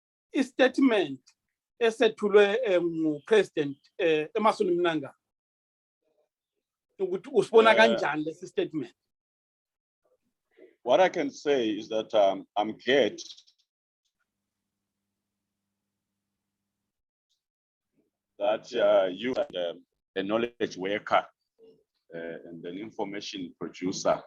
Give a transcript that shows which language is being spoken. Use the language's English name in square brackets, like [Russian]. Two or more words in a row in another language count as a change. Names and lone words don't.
[North Ndebele] istatement esethulwe President Emmerson Mnangagwa ukuthi usibona kanjani lesi statement? [English] What I can say is that I'm glad that you are a knowledge worker and an information producer.